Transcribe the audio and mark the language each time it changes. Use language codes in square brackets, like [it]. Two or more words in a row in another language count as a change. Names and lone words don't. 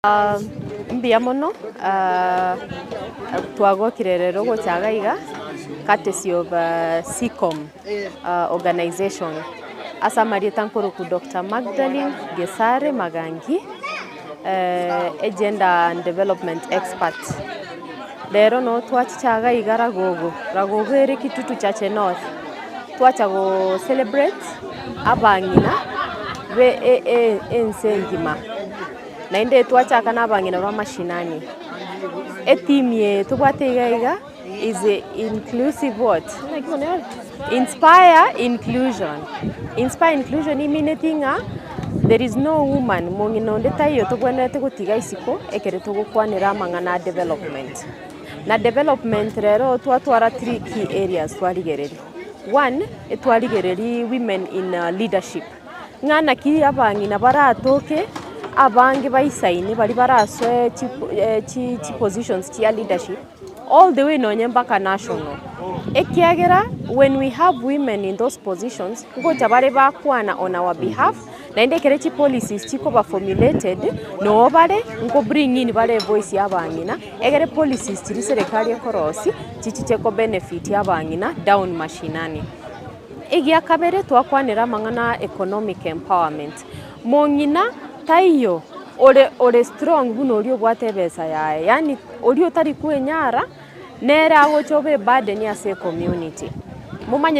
[guz] Mbia mono twagokire rero gochaga iga [en] courtesy of SECOM organization [guz] asa marieta nkuru Dr. Magdalene Gesare Magangi [en] agenda and development expert [guz] rero no twachichaga iga ragogo ere kitutu chache north twacha [en] go celebrate [guz] abangina be ensengima na inde twachaka nabangina ba mashinani etimie tubate iga [en] is a inclusive what inspire inclusion [guz] iminatinga [en] there is no woman [guz] mongino ndetayo tugwenete gutiga isiko ekere tugukwanira mangana development na development rero twatwara 3 [en] key areas [guz] twarigereri. One, etwarigereri [en] women in leadership [guz] ngana ki abangina baratoke abangi baisaini bari baraswe chi positions chia leadership [en] all the way [guz] no nyembaka national ekiagera [en] when we have women in those positions [guz] ngoja bare bakwana [en] on our behalf [guz] na indekere chi policies chiko ba formulated no bare ngo [en] bring in [guz] bare voice yabangina egere policies chiri serikali ekorosi chicheko benefit yabangina down mashinani igia kabere twakwanira mangana [en] economic empowerment [guz] mongina taiyo ore strong buno uri obwate besa yae yani uri otari kwenyara nera gochobe burden ya se community mumanye